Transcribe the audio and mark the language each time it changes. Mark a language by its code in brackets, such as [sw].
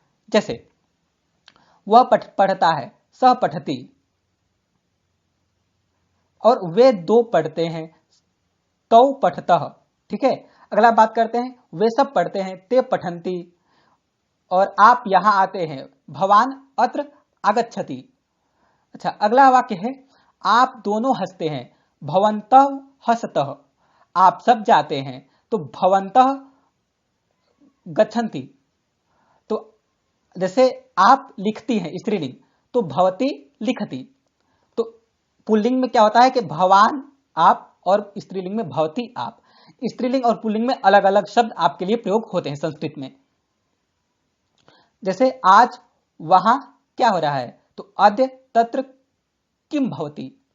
[hi] जैसे वह पढ़ता है, [sa] सह पठती, [hi] और वे दो पढ़ते हैं, [sa] तौ पठतः। [hi] ठीक है। अगला बात करते हैं वे सब पढ़ते हैं, [sa] ते पठंती, [hi] और आप यहां आते हैं, [sa] भवान अत्र आगच्छति। [hi] अच्छा, अगला वाक्य है आप दोनों हंसते हैं, [sa] भवन्तः हसतः। [hi] आप सब जाते हैं तो [sa] भवन्तः गच्छन्ति। [hi] तो जैसे आप लिखती हैं स्त्रीलिंग, तो [sa] भवती लिखती। [hi] तो पुल्लिंग में क्या होता है कि भवान आप, और स्त्रीलिंग में भवती आप। स्त्रीलिंग और पुल्लिंग में अलग अलग शब्द आपके लिए प्रयोग होते हैं संस्कृत में। जैसे आज वहां क्या हो रहा है, तो [sa] अद्य तत्र किम भवति।